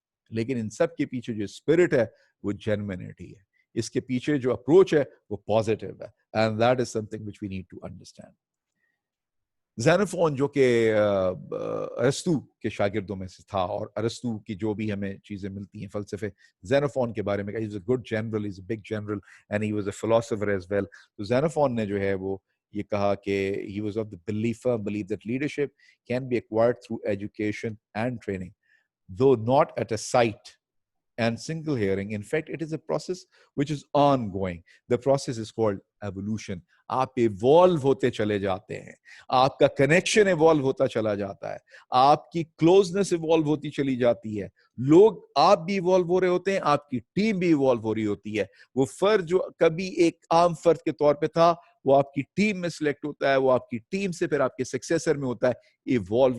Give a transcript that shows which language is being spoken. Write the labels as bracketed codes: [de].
[ur] لیکن ان سب کے پیچھے جو اسپرٹ ہے وہ جینوینٹی ہے, اس کے پیچھے جو اپروچ ہے وہ پازیٹیو ہے, [en] And that is something which we need to understand. [ur] زینوفون جو کہ ارسطو کے شاگردوں میں سے تھا, اور ارسطو کی جو بھی ہمیں چیزیں ملتی ہیں فلسفے زینوفون کے بارے میں, [en] he was a good general, he's a big general and he was a philosopher as well. [ur] تو زینوفون نے جو ہے وہ یہ کہا کہ [en] he was of the belief that leadership can be acquired through education and training, though not at a sight and single hearing. In fact, it is a process which is ongoing. The process is called evolution. [ur] آپ evolve ہوتے چلے جاتے ہیں, آپ کا connection evolve ہوتا چلا جاتا ہے, آپ کی کلوزنس ایوالو ہوتی چلی جاتی ہے, لوگ آپ بھی ایوالو ہو رہے ہوتے ہیں, آپ کی ٹیم بھی ایوالو ہو رہی ہوتی ہے. وہ فرد جو کبھی ایک عام فرد کے طور پہ تھا وہ آپ کی ٹیم میں سلیکٹ ہوتا ہے, وہ آپ کی ٹیم سے پھر آپ کے سکسیسر میں ہوتا ہے ایوالو.